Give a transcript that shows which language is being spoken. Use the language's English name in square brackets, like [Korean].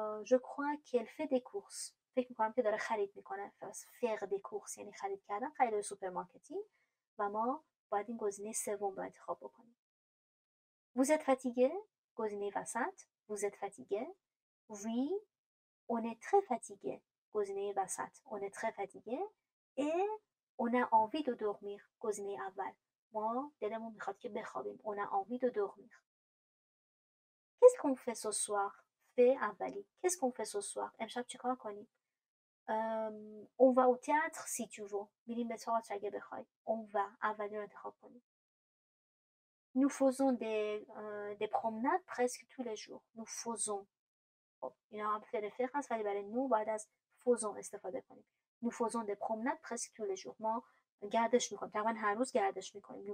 [French] je crois qu'elle fait des courses، [Persian] فکر میکنم که داره خرید میکنه. پس [French] faire des courses [Persian] یعنی خرید کردن، خرید سوپرمارکتی، و ما باید این گزینه سوم رو انتخاب بکنیم. [French] vous êtes fatigué، [Persian] گزینه وسط. [French] vous êtes fatigué. oui on est très fatigué، [Persian] گزینه وسط. [French] on est très fatigué et on a envie de dormir، [Persian] گزینه اول. ما دلمون میخواد که بخوابیم. [French] on a envie de dormir. qu'est-ce qu'on fait ce soir، fait اولی. qu'est-ce qu'on fait ce soir، [Persian] امشب چیکار کنیم؟ [French] on va au théâtre si tu veux، [Persian] میریم به تئاتر اگه بخوای. [French] on va [Persian] اولی رو انتخاب کنیم. [French] nous faisons des promenades presque tous les jours. nous faisons، [Persian] خب اینا هم فعل فعل هست ولی برای nous باید از faisons استفاده کنیم. [French] nous faisons des promenades presque tous les jours، [Persian] ما گردش میکنیم، تقریبا هر روز گردش میکنیم.